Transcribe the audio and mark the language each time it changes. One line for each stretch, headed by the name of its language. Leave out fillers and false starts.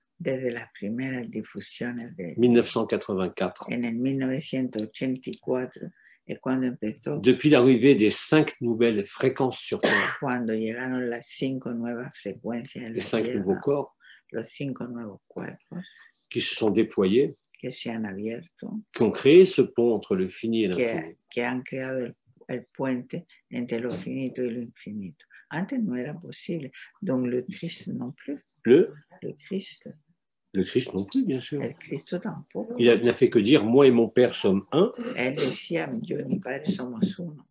Spanish: Desde las primeras difusiones de 1984. En el 1984 es cuando empezó.
French: Depuis l'arrivée des 5 nouvelles fréquences sur Terre.
Spanish: Cuando llegaron las 5 nuevas frecuencias en la
French: les 5
Spanish: Tierra,
French: nouveaux corps.
Spanish: Los 5 nuevos cuerpos.
French: Qui se sont déployés.
Spanish: Que se han abierto.
French: Qui ont créé ce pont entre le fini et l'infini.
Spanish: Que han creado el puente entre lo finito y lo infinito. Antes no era posible.
French: Donc le Christ non plus. Le Christ. Le Christ non plus, bien sûr.
Spanish: El Cristo tampoco.
French: Il n'a fait que dire, moi et mon Père sommes un.
Spanish: Él decía, yo y mi Padre somos uno.